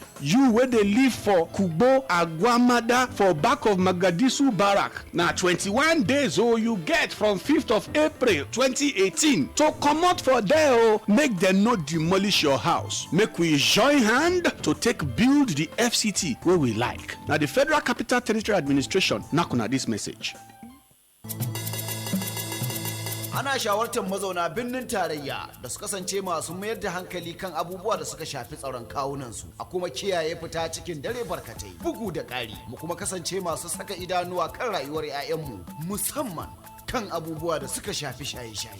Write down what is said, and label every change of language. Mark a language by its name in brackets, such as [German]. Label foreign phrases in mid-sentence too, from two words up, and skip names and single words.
[Nigerian Pidgin] You wey dey live for Kubo, Agwamada for back of Mogadishu Barrack, na 21 days o you get from 5th of April 2018 to comot for there o, make dem no demolish your house. Make we join hand to take build the FCT wey we like. Na the Federal Capital Territory Administration knack una this message. [Hausa] Ana shawartar mazauna birnin tarayya da su kasance masu mayar da hankali kan abubuwa da suka shafi tsaron kawunansu a kuma kiyaye fita cikin dare barkatai bugu da ƙari mu kuma kasance masu saka idanuwa kan rayuwar 'ya'yanmu musamman kan abubuwa da suka shafi shaye-shaye.